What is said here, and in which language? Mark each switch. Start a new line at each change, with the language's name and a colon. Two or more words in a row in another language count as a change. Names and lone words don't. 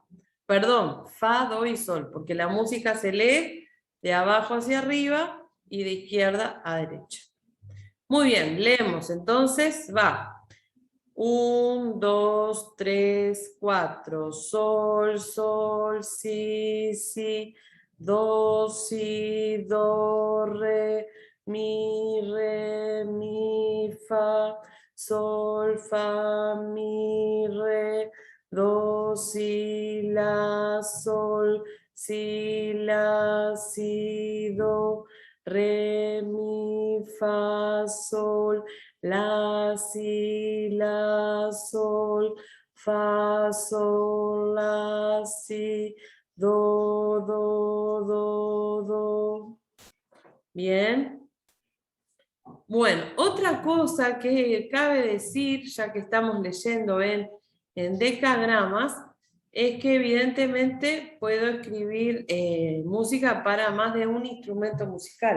Spanish: Perdón, fa, do y sol, porque la música se lee de abajo hacia arriba y de izquierda a derecha. Muy bien, leemos. Entonces va. 1, 2, 3, 4. Sol, sol, si, si. Do, si, do, re, mi, fa. Sol, fa, mi, re. Do, si, la, sol, si, la, si, do. Re, mi, fa, sol, la, si, la, sol, fa, sol, la, si, do, do, do, do. Bien. Bueno, otra cosa que cabe decir, ya que estamos leyendo en decagramas, es que evidentemente puedo escribir música para más de un instrumento musical.